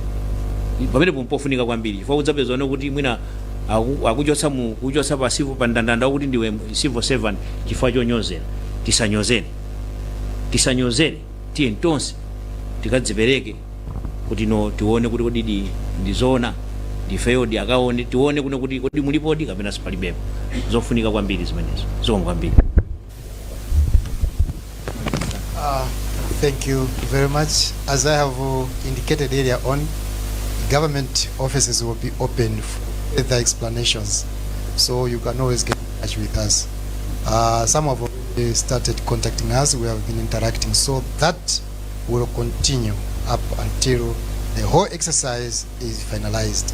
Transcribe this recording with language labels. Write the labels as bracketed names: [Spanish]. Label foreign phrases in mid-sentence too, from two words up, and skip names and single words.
[Nyanja] Pamene pompofunika kwambiri chifukwa udzapezana kuti mwina akuchotsa pa civil pa ndandanda kuti ndiwe [English] civil servant [Nyanja] chifukwa chonyozera. Tisanyozere tiye ntonse tikadzipereke kuti no tione kuti kodi ndizona ndifeyodi akaone tione kuti kodi mulipodi kapena sipalibepo. Zofunika kwambiri zimenezo. Zikoma kwambiri. [English] Thank you very much. As I have indicated earlier on, government offices will be open for further explanations, so you can always get in touch with us. Some of you started contacting us, we have been interacting, so that will continue up until the whole exercise is finalized.